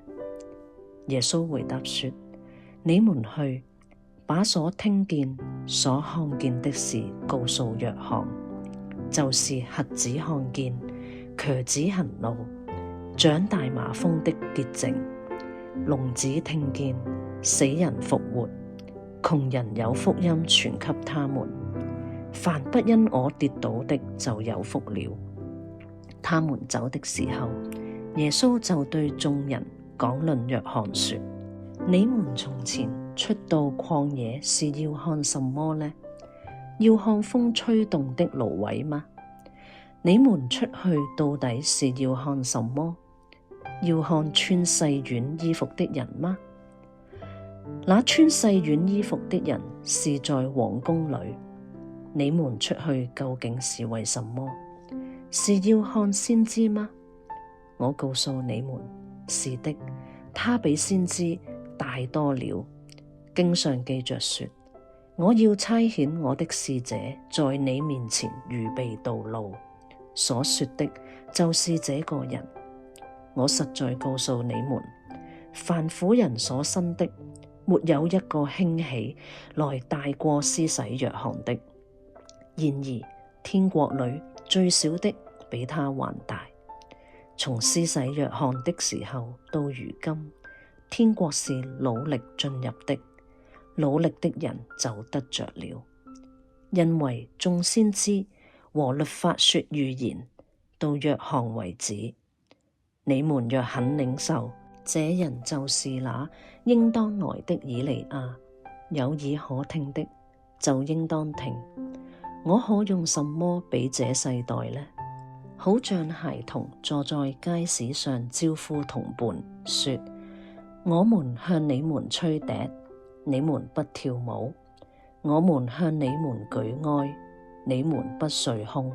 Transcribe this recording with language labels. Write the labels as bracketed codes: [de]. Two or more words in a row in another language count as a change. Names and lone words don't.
[zh] 耶穌回答說：你們去，把所聽見、所看見的事告訴約翰，就是瞎子看見，瘸子行路，長大麻風的潔淨，聾子聽見，死人復活，窮人有福音傳給他們。凡不因我跌倒的，就有福了。他們走的時候，耶穌就對眾人講論約翰說：你們從前出到曠野是要看什麼呢？要看風吹動的蘆葦嗎？你們出去到底是要看什麼？要看穿細軟衣服的人嗎？那穿細軟衣服的人是在王宮裏。你們出去究竟是為什麼？是要看先知嗎？我告訴你們，是的，他比先知大多了。經上記着說：我要差遣我的使者在你面前預備道路。所說的就是這個人。我實在告訴你們，凡婦人所生的，沒有一個興起來大過施洗約翰的。然而天國裏最小的比他還大。從施洗約翰的時候到如今，天國是努力進入的，努力的人就得着了。因為眾先知和律法說預言，到約翰為止。你們若肯領受，這人就是那應當來的以利亞。有耳可聽的，就應當聽。我可用什麼比這世代呢？好像孩童坐在街市上招呼同伴，說：我們向你們吹笛，你們不跳舞；我們向你們舉哀，你們不捶胸。